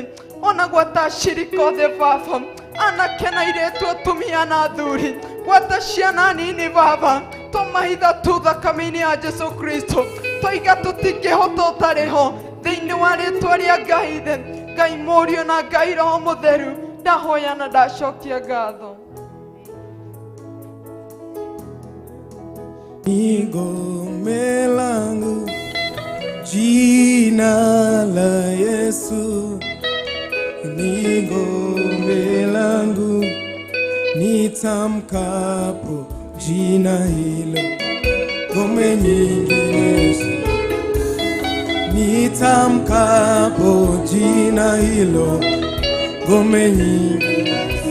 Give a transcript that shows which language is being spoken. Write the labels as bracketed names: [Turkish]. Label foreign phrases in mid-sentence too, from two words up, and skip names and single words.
[Kikuyu] Ona gwata shirika othe Baba, anake na airĩtu, atumia na athuri, gwata ciana nini Baba, tũmahitha tu thakame-inĩ ya Jesũ Kristo. Tũiga tũtingĩhota ũtarĩ ho thĩinĩ wa rĩtwa rĩa Ngai Ithe, Ngai Mũriũ na Ngai Roho Mũtheru. Ndahoya na ndacokia ngatho. [Swahili] Ngome langu, jina la Yesu ni ngome langu, nitamkapo jina hilo, ngome nyingine nitamkapo jina hilo, ngome nyingine.